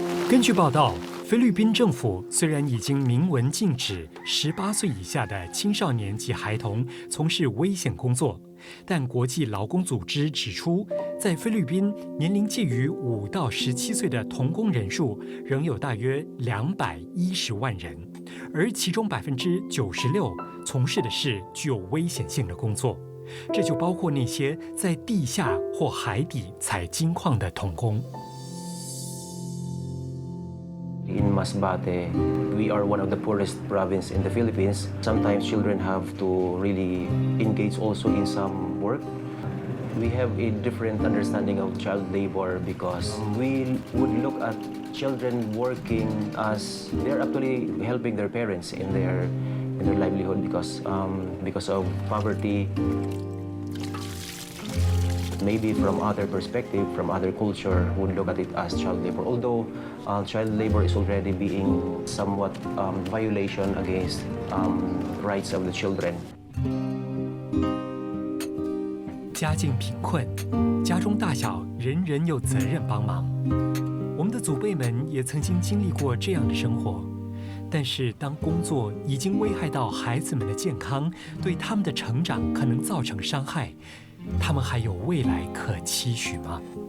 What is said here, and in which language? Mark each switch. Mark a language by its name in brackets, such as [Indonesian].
[Chinese] 根据报道，菲律宾政府虽然已经明文禁止18岁以下的青少年及孩童从事危险工作，但国际劳工组织指出，在菲律宾年龄介于5到17岁的童工人数仍有大约210万人，而其中96%从事的是具有危险性的工作。这就包括那些在地下或海底采金矿的童工。 [English] In Masbate, we are one of the poorest province in the Philippines. Sometimes children have to really engage also in some work. We have a different understanding of child labor because we would look at children working as they're actually helping their parents in their livelihood because of poverty. Maybe from other perspective, from other culture, would look at it as child labor. Although child labor is already being somewhat violation against rights of the children. [Chinese] 家境贫困，家中大小人人有责任帮忙。我们的祖辈们也曾经经历过这样的生活，但是当工作已经危害到孩子们的健康，对他们的成长可能造成伤害，他们还有未来可期许吗？